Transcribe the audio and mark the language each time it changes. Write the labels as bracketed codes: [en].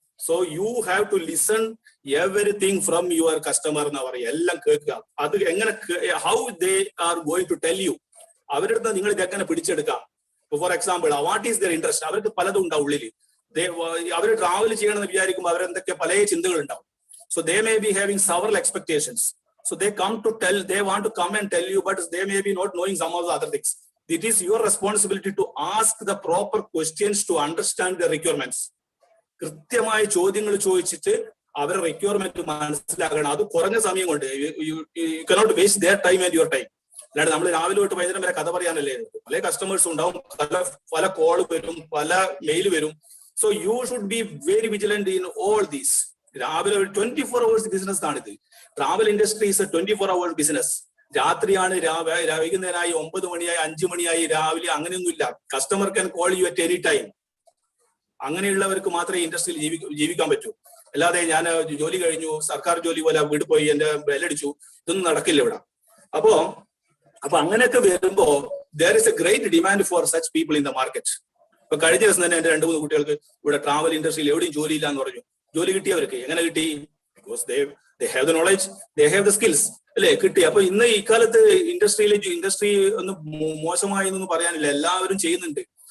[en] so you have to listen everything from your customer [ml] എന്ന് പറയുക. എല്ലാം കേൾക്കുക. അത് എങ്ങനെ, [en] How they are going to tell you. [ml] അവരുടെ അടുത്ത് നിങ്ങൾ ഇതെങ്ങനെ പിടിച്ചെടുക്കാം. [en] For example, what is their interest? [ml] അവർക്ക് പലതും ഉണ്ടാവും ഉള്ളിൽ. അവർ ട്രാവൽ ചെയ്യണമെന്ന് വിചാരിക്കുമ്പോൾ അവരെന്തൊക്കെ പല ചിന്തകൾ ഉണ്ടാവും. [en] So they may be having several expectations. So they want to come and tell you, but they may be not knowing some of the other things. It is your responsibility to ask the proper questions to understand their requirements. [ml] കൃത്യമായ ചോദ്യങ്ങൾ ചോദിച്ചിട്ട് അവരുടെ requirement മനസ്സിലാക്കണം. അത് കുറഞ്ഞ സമയം കൊണ്ട് [en] You cannot waste their time and your time. [ml] അല്ലാണ്ട് നമ്മൾ രാവിലെ തൊട്ട് വൈകുന്നേരം വരെ കഥ പറയാനല്ലേ. പല കസ്റ്റമേഴ്സ് ഉണ്ടാവും, പല കോൾ വരും, പല മെയിൽ വരും. [en] So you should be very vigilant in all these. [ml] രാവിലെ ഒരു 24 hours ബിസിനസ് ആണിത്. [en] Travel industry is 24 hours business. [ml] രാത്രിയാണ്, വൈകുന്നേരമായി, 9 മണിയായി, 5 മണിയായി, രാവിലെ, അങ്ങനെയൊന്നുമില്ല. [en] Customer can call you at any time. [ml] അങ്ങനെയുള്ളവർക്ക് മാത്രമേ ഇൻഡസ്ട്രിയിൽ ജീവിക്കാൻ പറ്റൂ. അല്ലാതെ ഞാൻ ജോലി കഴിഞ്ഞു, സർക്കാർ ജോലി പോലെ വീട് പോയി എന്റെ ബെല്ലടിച്ചു, ഇതൊന്നും നടക്കില്ല ഇവിടെ. അപ്പൊ അങ്ങനെയൊക്കെ വരുമ്പോ [en] there is a great demand for such people in the market. [ml] ഇപ്പൊ കഴിഞ്ഞ ദിവസം തന്നെ എന്റെ 2-3 കുട്ടികൾക്ക് ഇവിടെ ട്രാവൽ ഇൻഡസ്ട്രിയിൽ എവിടെയും ജോലി ഇല്ല എന്ന് പറഞ്ഞു. ജോലി കിട്ടിയവർക്ക് എങ്ങനെ കിട്ടി? [en] Because they have the knowledge, they have the skills, അല്ലെ? [ml] കിട്ടി. അപ്പൊ ഇന്ന് ഇക്കാലത്ത് ഇൻഡസ്ട്രി ഒന്നും മോശമായി എന്നൊന്നും പറയാനില്ല. എല്ലാവരും ചെയ്യുന്നുണ്ട്.